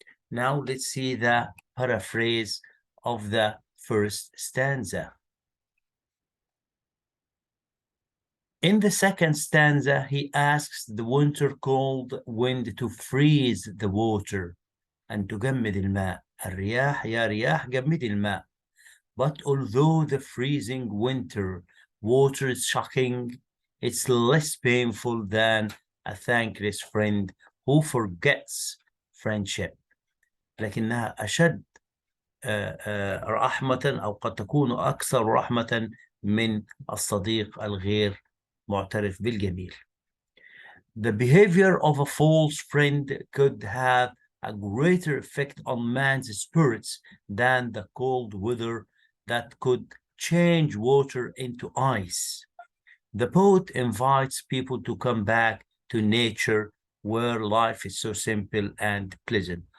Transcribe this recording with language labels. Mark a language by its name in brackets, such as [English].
[English] Now let's see the paraphrase of the first stanza. In the second stanza, he asks the winter cold wind to freeze the water and [Arabic] تجمد الماء. الرياح يا رياح جمدي الماء. [English] But although the freezing winter water is shocking, it's less painful than a thankless friend who forgets friendship. [Arabic] لكنها أشد رحمة أو قد تكون أكثر رحمة من الصديق الغير معترف بالجميل. [English] The behavior of a false friend could have a greater effect on man's spirits than the cold weather that could change water into ice. The poet invites people to come back to nature where life is so simple and pleasant.